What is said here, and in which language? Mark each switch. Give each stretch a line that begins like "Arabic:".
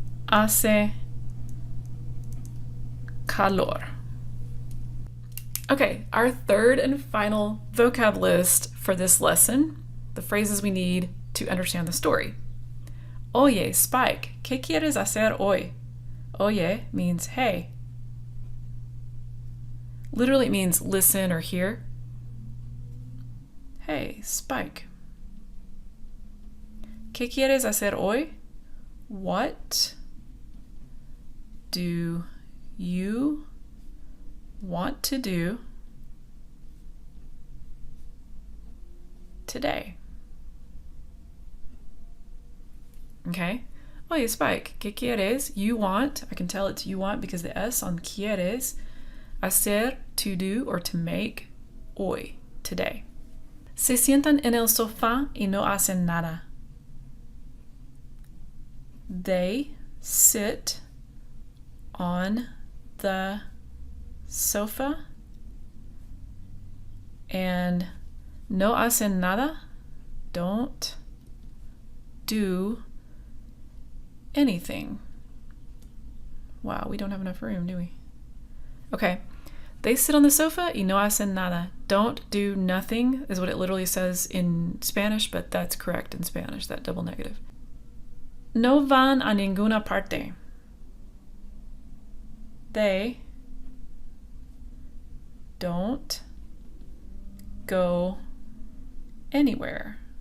Spanish: Hace calor.
English: Okay, our third and final vocab list for this lesson, the phrases we need to understand the story.
Spanish: Oye, Spike, ¿qué quieres hacer hoy?
English: Oye means hey. Literally it means listen or hear. Hey, Spike.
Spanish: ¿Qué quieres hacer hoy?
English: What do you want to do today? Okay.
Spanish: Oye, Spike, ¿qué quieres?
English: You want. I can tell it's you want because the S on quieres. Hacer, to do, or to make. Hoy, today.
Spanish: Se sientan en el sofá y no hacen nada.
English: They sit on the sofa and
Spanish: no hacen nada,
English: don't do anything. Wow, we don't have enough room, do we? Okay. They sit on the sofa
Spanish: y no hacen nada.
English: Don't do nothing is what it literally says in Spanish, but that's correct in Spanish, that double negative.
Spanish: No van a ninguna parte.
English: They don't go anywhere.